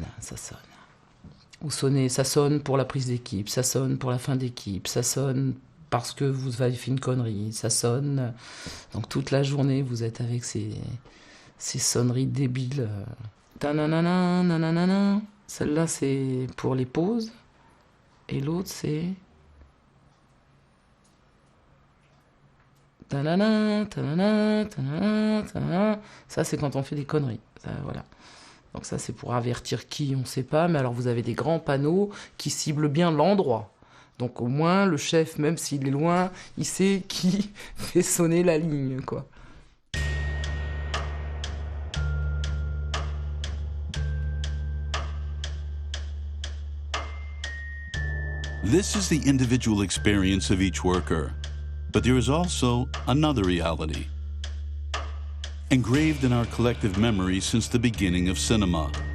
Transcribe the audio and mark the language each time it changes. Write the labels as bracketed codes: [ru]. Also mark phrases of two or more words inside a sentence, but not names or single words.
[fr] Ou ça sonne pour la prise d'équipe, ça sonne pour la fin d'équipe, ça sonne parce que vous avez fait une connerie, ça sonne. Donc toute la journée, vous êtes avec ces sonneries débiles. Ta-na-na-na, na-na-na-na. Celle-là, c'est pour les pauses. Et l'autre, c'est... Ta-na-na, ta-na-na, ta-na-na, ta-na-na. Ça, c'est quand on fait des conneries. Ça, voilà. Donc ça, c'est pour avertir qui, on ne sait pas. Mais alors, vous avez des grands panneaux qui ciblent bien l'endroit. Donc au moins, le chef, même s'il est loin, il sait qui fait sonner la ligne, quoi. [en] This is the individual experience of each worker. But there is also another reality, engraved in our collective memory since the beginning of cinema.